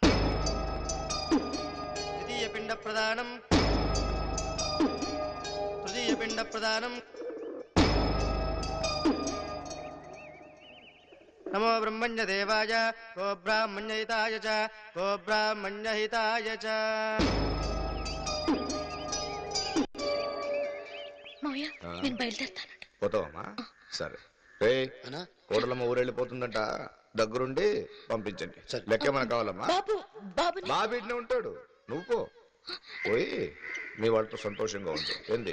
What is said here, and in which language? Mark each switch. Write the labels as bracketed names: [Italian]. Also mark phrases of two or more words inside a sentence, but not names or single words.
[Sanskrit] द्वितीय पिंड प्रदानम् तृतीय पिंड प्रदानम् नमो ब्रह्मण्य देवाय गो ब्राह्मण्यहिताय च गो ब्राह्मण्यहिताय च। [Telugu] మావయ్య నేను బయలుదేరుతానంట. పోతావమ్మా? సరే రే కోడలమ్మ ఊరెళ్ళిపోతుందంట, దగ్గరుండి పంపించండి. లెక్కేమన్నా కావాలమ్మా? బాబు బాబుని బాబీడినే ఉంటాడు, నువ్వు పో. పోయి మీ వాళ్ళతో సంతోషంగా ఉండు. ఏంది